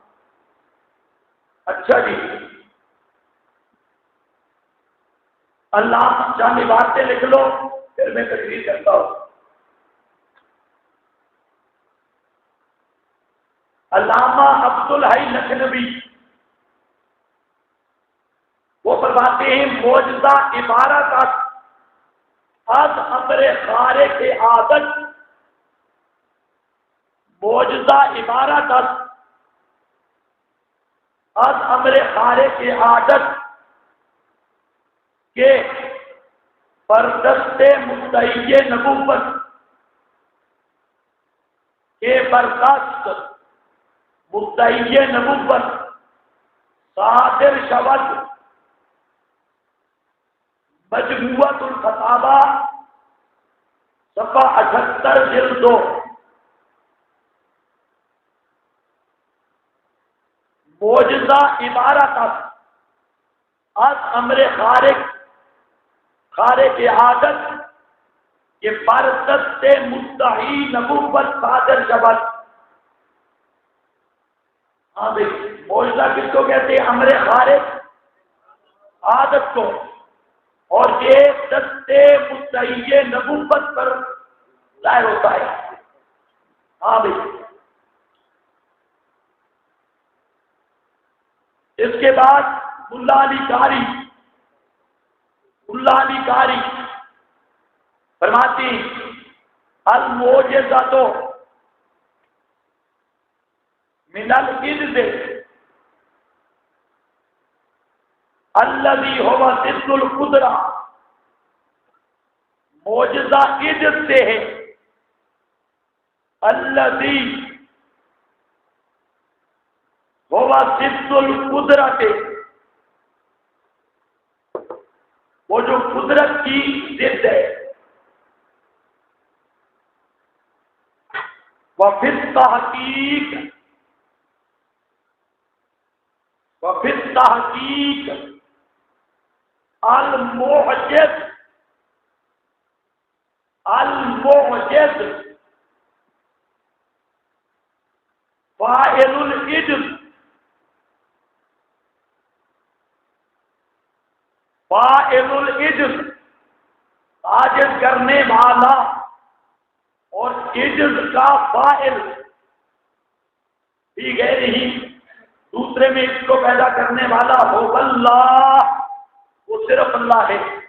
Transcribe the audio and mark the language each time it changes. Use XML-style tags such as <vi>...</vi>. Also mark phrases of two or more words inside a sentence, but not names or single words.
<ur>اچھا جی، اللہ جانی باتیں لکھ لو، پھر میں تقریر کرتا ہوں۔ علامہ عبدالحی لکھنوی وہ فرماتے ہیں</ur> <fa>معجزہ عبارت از امر خارق عادت، معجزہ عبارت از امر خارق عادت کہ بردست مدعی نبوت کے برخاست مدعی نبوت صادر شود مجموعۃ الفتاوی صفحہ 78 جلد 2، معجزہ عبارت از امر خارق عادت کہ برست مدعی نبوت صادر شود.</fa> <ur>ہاں بھائی معجزہ کس کو کہتے ہیں؟ امر خارق عادت کو. اور یہ دست مدعی نبوت پر ظاہر ہوتا ہے. ہاں بھائی اس کے بعد ملا علی قاری فرماتی</ur> <ar>المعجزۃ من العجز الذی هو ضد القدرہ.</ar> <ur>معجزہ عجز سے ہے</ur> <ar>الذی هو ضد القدرۃ،</ar> <ur>وہ جو قدرت کی ضد ہے.</ur> <ar>وفی التحقیق المعجز فاعل العجز</ar> <ur>عاجز کرنے والا اور عجز کا فاعل بھی غیر ہی دوسرے میں اس کو پیدا کرنے والا ہو اللہ، وہ صرف اللہ ہے.</ur>